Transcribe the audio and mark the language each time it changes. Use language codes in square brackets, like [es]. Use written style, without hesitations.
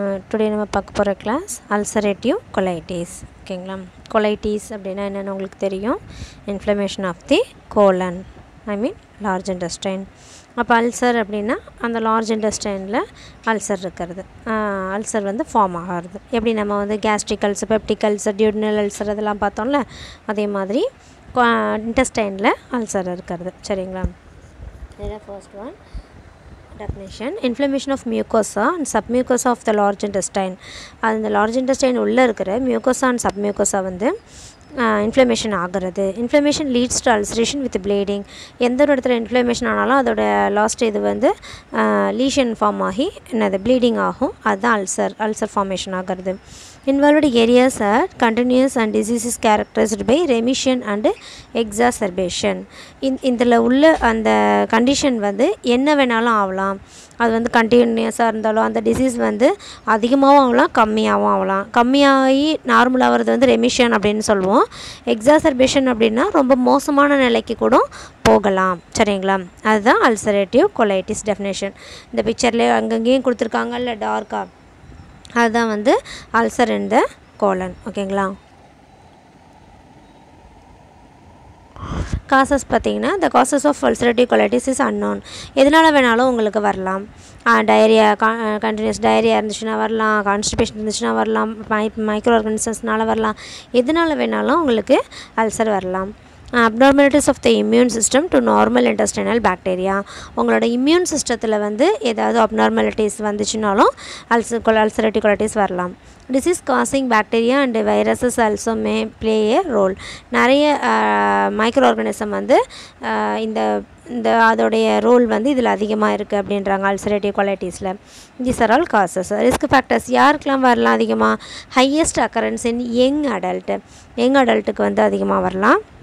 [ta] Today நம்ம பார்க்க போகிற class ulcerative colitis. ஓகேங்களா? colitis அப்படின்னா என்னென்னு உங்களுக்கு தெரியும். [en] Inflammation of the colon, I mean large intestine. [ta] அப்போ அல்சர் அப்படின்னா அந்த லார்ஜ் இன்டெஸ்டைனில் அல்சர் இருக்கிறது, அல்சர் வந்து ஃபார்ம் ஆகிறது. எப்படி நம்ம வந்து gastric ulcer, peptic ulcer, டியூடினல் ulcer அதெல்லாம் பார்த்தோம்ல, அதே மாதிரி இன்டெஸ்டைனில் அல்சர் இருக்கிறது. சரிங்களா? [en] இதில் first one definition: inflammation of mucosa and submucosa of the large intestine. [ta] அந்த large intestine உள்ளே இருக்கிற mucosa and submucosa வந்து இன்ஃப்ளமேஷன் ஆகிறது. [en] Inflammation leads to ulceration with bleeding. [ta] எந்த ஒரு இடத்துல இன்ஃப்ளமேஷன் ஆனாலும் அதோட லாஸ்ட் இது வந்து லீஷன் ஃபார்ம் ஆகி என்னது ப்ளீடிங் ஆகும். அதுதான் அல்சர் ஃபார்மேஷன் ஆகிறது. [en] Involved areas are continuous and disease is characterized by remission and exacerbation. [ta] இதில் உள்ள அந்த கண்டிஷன் வந்து என்ன வேணாலும் ஆகலாம். அது வந்து கண்டினியூஸாக இருந்தாலும் அந்த டிசீஸ் வந்து அதிகமாகவும் ஆகலாம், கம்மியாகவும் ஆகலாம். கம்மியாகி நார்மல் ஆகிறது வந்து ரெமிஷன் அப்படின்னு சொல்லுவோம். எக்ஸாசர்பேஷன் அப்படின்னா ரொம்ப மோசமான நிலைக்கு கூட போகலாம். சரிங்களா? அதுதான் அல்சரேட்டிவ் கொலைட்டிஸ் டெஃபினேஷன். இந்த பிக்சர்லேயே அங்கங்கேயும் கொடுத்துருக்காங்க இல்லை டார்க்காக, அதுதான் வந்து [en] Ulcer in the colon. [ta] ஓகேங்களா? காசஸ் பார்த்தீங்கன்னா [en] the causes of ulcerative colitis is unknown. [ta] எதனால் வேணாலும் உங்களுக்கு வரலாம். டயரியா, கண்டினியூஸ் டயரியா இருந்துச்சுன்னா வரலாம், கான்ஸ்டிபேஷன் இருந்துச்சுன்னா வரலாம், மைக்ரோ ஆர்கனிசம்ஸ்னால வரலாம், எதனால் வேணாலும் உங்களுக்கு அல்சர் வரலாம். [en] abnormalities of the immune system to normal intestinal bacteria. [ta] உங்களோட இம்யூன் சிஸ்டத்தில் வந்து ஏதாவது அப்நார்மாலிட்டிஸ் வந்துச்சுனாலும் அல்சரேட்டிவ் கொலைட்டிஸ் வரலாம். [en] disease causing bacteria and viruses also may play a role. [ta] நிறைய மைக்ரோ ஆர்கனிசம் வந்து இந்த அதோடைய ரோல் வந்து இதில் அதிகமாக இருக்குது அப்படின்றாங்க ulcerative கொலைட்டிஸில். [en] these are all causes. [ta] Risk factors யாருக்கெல்லாம் வரலாம் அதிகமாக? ஹையஸ்ட் அக்கரன்ஸ் இன் யங் அடல்ட்டுக்கு வந்து அதிகமாக வரலாம்.